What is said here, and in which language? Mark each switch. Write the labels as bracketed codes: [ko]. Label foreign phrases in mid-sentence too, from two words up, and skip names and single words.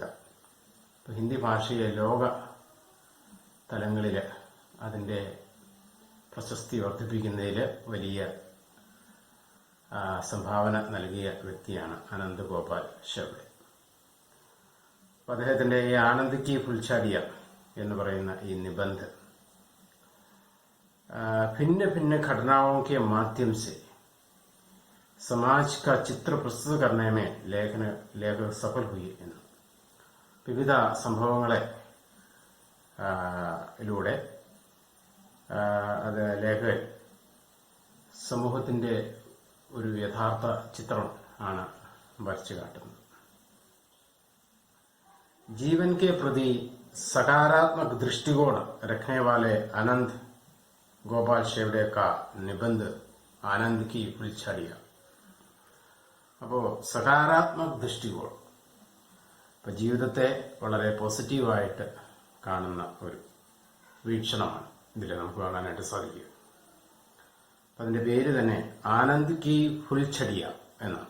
[ml] ഹിന്ദി ഭാഷയെ ലോക തലങ്ങളിൽ അതിൻ്റെ പ്രശസ്തി വർദ്ധിപ്പിക്കുന്നതിൽ വലിയ സംഭാവന നൽകിയ വ്യക്തിയാണ് അനന്ത് ഗോപാൽ ഷെവ്ഡെ. അപ്പോൾ അദ്ദേഹത്തിൻ്റെ ഈ ആനന്ദ് കി ഫുൾച്ചാടിയ എന്ന് പറയുന്ന ഈ നിബന്ധം [hi] भिन्न भिन्न घटनाओं के माध्यम से समाज का चित्र प्रस्तुत करने में लेखक सफल हुई. [ml] വിവിധ സംഭവങ്ങളെ ിലൂടെ അത് ലേഖകൻ സമൂഹത്തിന്റെ ഒരു യഥാർത്ഥ ചിത്രം ആണ് വരച്ചു കാട്ടുന്നത്. [hi] जीवन के प्रति सकारात्मक दृष्टिकोण रखने वाले अनंत गोपाल शेवड़े का निबंध आनंद की फुलझड़िया. [ml] അപ്പോൾ സകാരാത്മക ദൃഷ്ടികോണം, ഇപ്പം ജീവിതത്തെ വളരെ പോസിറ്റീവായിട്ട് കാണുന്ന ഒരു വീക്ഷണമാണ് ഇതിൽ നമുക്ക് കാണാനായിട്ട് സാധിക്കുക. അപ്പം അതിൻ്റെ പേര് തന്നെ ആനന്ദ് കി ഫുൾഛടിയ എന്നാണ്.